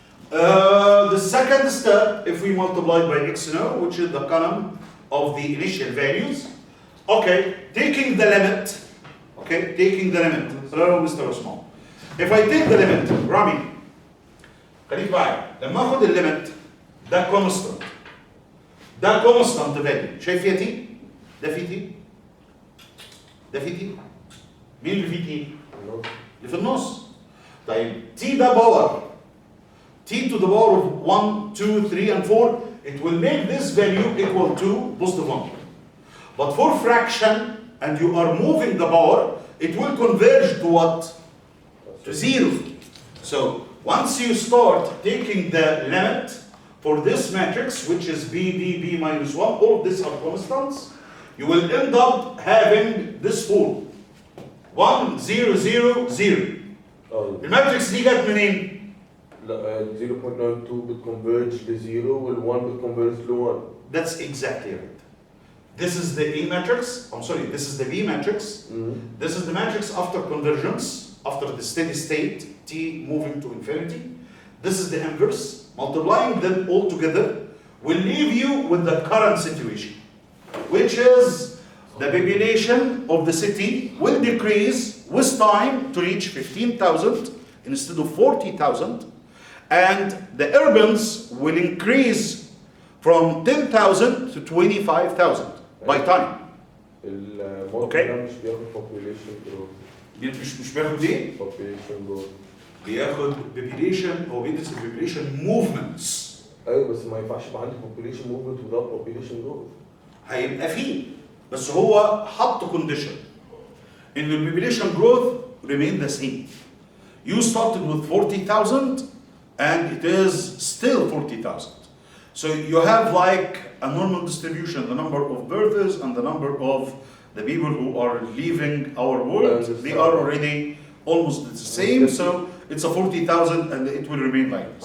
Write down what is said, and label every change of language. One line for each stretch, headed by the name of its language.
English: The second step, if we multiply by x now, which is the column of the initial values. Okay, taking the limit. Okay, taking the limit. Hello, Mr. Osman. If I take the limit, Rami,
Arabic: خليك معايا. لما اخد الليمت ده constant. ده constant value. شايف فيها تي؟ ده فيه تي؟ ده فيه تي؟ مين اللي فيه تي؟ اللي في النص. طيب تي ده باور.
English: t to the power of 1, 2, 3, and 4, it will make this value equal to positive 1. But for fraction, and you are moving the power, it will converge to what? To 0. So once you start taking the limit for this matrix, which is b, d, b minus 1, all of these are constants, you will end up having this form.
Arabic: 1, 0, 0, 0. الماتريكس دي جت منين؟ لا 0.92 بتconverge ل 0 وال1 بتconverge ل 1.
English: That's exactly right. This is the A matrix. I'm sorry, this is the B matrix. This is the matrix after convergence, after the steady state, t moving to infinity. This is the inverse. Multiplying them all together will leave you with the current situation, which is the population of the city will decrease with time to reach 15,000 instead of 40,000. And the urbans will increase from 10,000 to 25,000 by time.
Arabic: الموديل ده مش بياخد population growth. مش بياخد ايه؟ population growth. بياخد population، هو بيدرس population movements. ايوه بس ما ينفعش يبقى عندي population movement
English: without population growth.
Arabic: هيبقى فيه، بس هو حط condition ان
English: the population growth remain the same. You started with 40,000 and it is still 40,000. So you have like a normal distribution, the number of births and the number of the people who are leaving our world, they are already almost the same, so it's a 40,000 and it will remain like this.